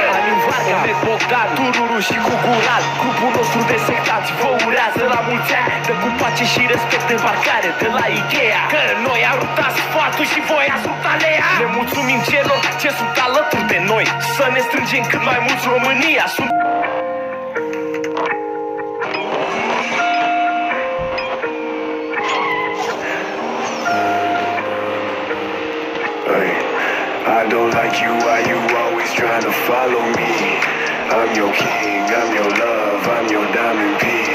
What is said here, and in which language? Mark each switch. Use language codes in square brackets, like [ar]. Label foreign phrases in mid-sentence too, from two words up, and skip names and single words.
[ro] Alin Varga, Andrei Bogdan, Tururu și Cugural, grupul nostru de sectați vă urează la mulți ani. Dă cu pace și respect în parcare de la Ikea, că noi am rupt asfaltul și voi ați rupt alea. Ne mulțumim celor ce sunt alături de noi, să ne strângem cât mai mulți. România sunt [en] I don't like you, why you always trying to follow me? I'm your king, I'm your love, I'm your diamond piece.